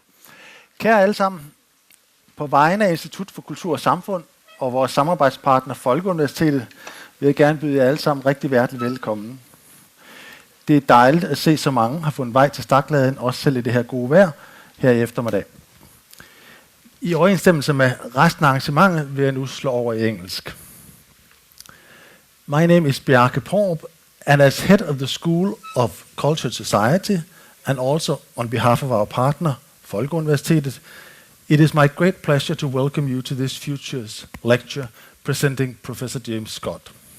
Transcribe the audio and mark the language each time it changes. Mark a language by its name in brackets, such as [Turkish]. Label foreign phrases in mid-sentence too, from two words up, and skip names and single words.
[Danish] Kære alle sammen, på vegne af Institut for Kultur og Samfund og vores samarbejdspartner Folkeuniversitetet vil jeg gerne byde jer alle sammen rigtig hjertelig velkommen. Det er dejligt at se, så mange har fundet vej til Stakladen, også selv i det her gode vejr her i eftermiddag. I overensstemmelse med resten af arrangementet vil jeg nu slå over i engelsk. [English] My name is Bjarke Porup, and as head of the School of Culture Society, and also on behalf of our partner, Folkeuniversitetet, it is my great pleasure to welcome you to this Futures lecture presenting Professor James Scott.